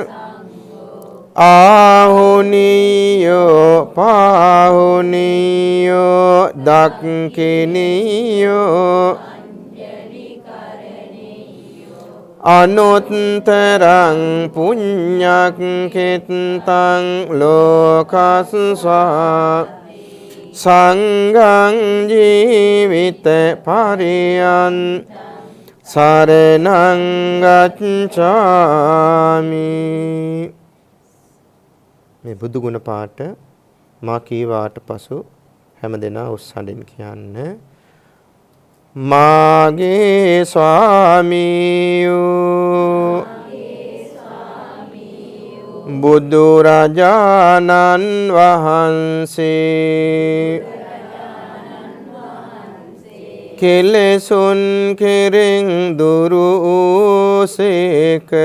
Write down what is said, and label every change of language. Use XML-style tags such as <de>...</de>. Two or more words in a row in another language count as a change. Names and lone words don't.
<pi>ආහුනියෝ පාහුනියෝ දක්ඛිනියෝ අනුත්තරං පුඤ්ඤක්ඛිතං ලෝකස්සා සංඝං ජීවිත පරියන් සරණං ගච්ඡාමි.</pi> <si>මේ බුදු ගුණ පාඨ මා කීවාට පසු හැමදෙනා උස්සඬින් කියන්න. මාගේ ස්වාමියෝ බුදුරජාණන් වහන්සේ කෙලෙසුන් කෙරෙන් දුරු වූසේක</si>